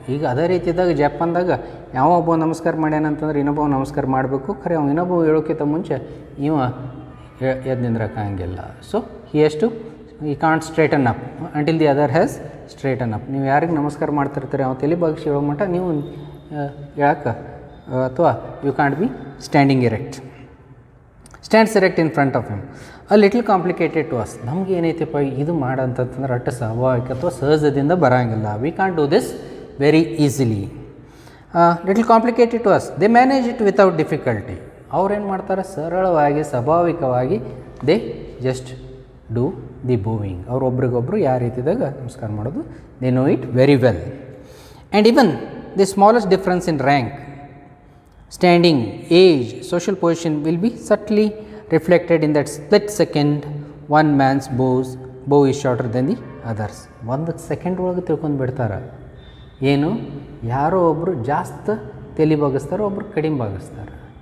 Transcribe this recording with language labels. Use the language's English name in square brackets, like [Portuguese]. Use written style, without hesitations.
[Kannada] ಈಗ ಅದೇ ರೀತಿಯಾದಾಗ ಜಪಾನ್ದಾಗ ಯಾವ ಒಬ್ಬ ನಮಸ್ಕಾರ ಮಾಡ್ಯಾನಂತಂದ್ರೆ ಇನ್ನೊಬ್ಬ ನಮಸ್ಕಾರ ಮಾಡಬೇಕು, ಖರೆ ಅವ್ನು ಇನ್ನೊಬ್ಬ ಹೇಳೋಕ್ಕಿಂತ ಮುಂಚೆ ಇವ ಎದ್ದು ನಿಂದ್ರಕ್ಕಾಗಿಲ್ಲ. [English] So he can't straighten up until the other has straighten up. [Kannada] ನೀವು ಯಾರಿಗೆ ನಮಸ್ಕಾರ ಮಾಡ್ತಿರ್ತೀರಿ ಅವ್ನು ತಲೆ ಬಾಗಿಸಿ ಹೇಳೋ ಮಟ್ಟ ನೀವು ಹೇಳಕ್ಕೆ ಅಥವಾ [English] You can't be standing erect. Stands erect in front of him. A little complicated to us. [Kannada] ನಮ್ಗೆ ಏನೈತಪ್ಪ ಇದು ಮಾಡಂತಂದ್ರೆ ಅಟ್ಟ ಸ್ವಾಭಾವಿಕ ಅಥವಾ ಸಹಜದಿಂದ ಬರೋಂಗಿಲ್ಲ. [English] We can't do this very easily. Little complicated to us, they manage it without difficulty. [Kannada] ಅವ್ರೇನು ಮಾಡ್ತಾರೆ, ಸರಳವಾಗಿ ಸ್ವಾಭಾವಿಕವಾಗಿ [English] They just do the bowing. [Kannada] ಅವ್ರು ಒಬ್ರಿಗೊಬ್ರು ಯಾವ ರೀತಿದಾಗ ನಮಸ್ಕಾರ ಮಾಡೋದು, [English] They know it very well. And even the smallest difference in rank, standing, age, social position will be subtly reflected in that split second one man's bow is shorter than the others. [Kannada] 1 second ಒಳಗೆ ತಿಳ್ಕೊಂಡು ಬಿಡ್ತಾರೆ. ಏನು, ಯಾರೋ ಒಬ್ಬರು ಜಾಸ್ತಿ ತಲೆ ಬಾಗಿಸ್ತಾರೋ, ಒಬ್ಬರು ಕಡಿಮೆ ಬಾಗಿಸ್ತಾರೆ.